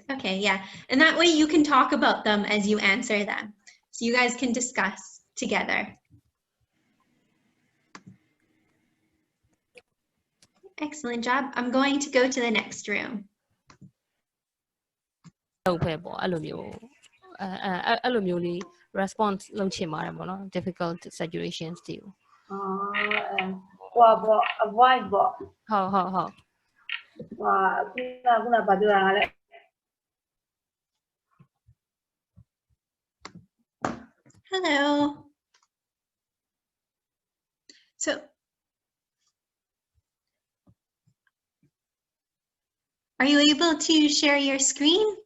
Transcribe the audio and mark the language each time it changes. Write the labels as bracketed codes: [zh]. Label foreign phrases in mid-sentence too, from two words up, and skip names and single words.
[en] Okay, yeah, and that way you can talk about them as you answer them. So you guys can discuss together. Excellent job. I'm going to go to the next room. [my] လုပ်ပဲပေါ့အဲ့လိုမျိုးအဲ့လိုမျိုးလေး response လုပ်ချင်ပါတယ်ပေါ့နော် [en] difficult situations [my] တွေကို avoid ပေါ့ ဟုတ်ဟုတ်ဟုတ် ခုနဘာပြောတာလဲ [en] Hello. So are you able to share your screen?